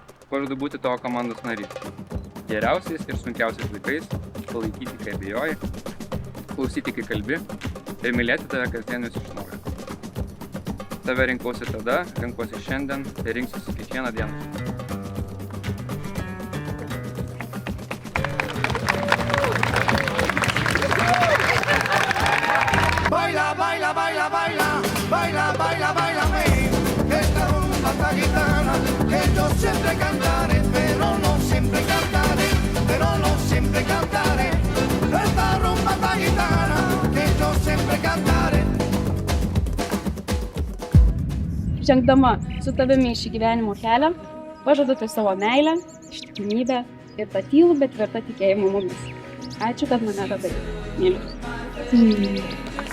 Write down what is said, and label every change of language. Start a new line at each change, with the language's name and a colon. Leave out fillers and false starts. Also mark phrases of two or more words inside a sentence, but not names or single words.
Lithuanian: pažadu būti tavo komandos narys. Geriausiais ir sunkiausiais laikais palaikyti, kai abejoji, klausyti, kai kalbi ir mylėti tave kasdien vis iš naujo. Tave rinkausi tada, renkuosi šiandien ir rinksiuosi kiekvieną dieną.
Spanish: Baila, baila, baila, baila, baila, baila, bailame, esta rumba tan gitana, que yo siempre cantaré, pero no siempre cantaré, pero no siempre cantaré, esta rumba tan gitana, que yo siempre cantaré.
Lithuanian: Žengdama su tavimi šį gyvenimo kelią, pažadu tai savo meilę, ištikimybę ir tą tylų, bet tvirtą tikėjimą mumis. Ačiū, kad mane radai. Myliu.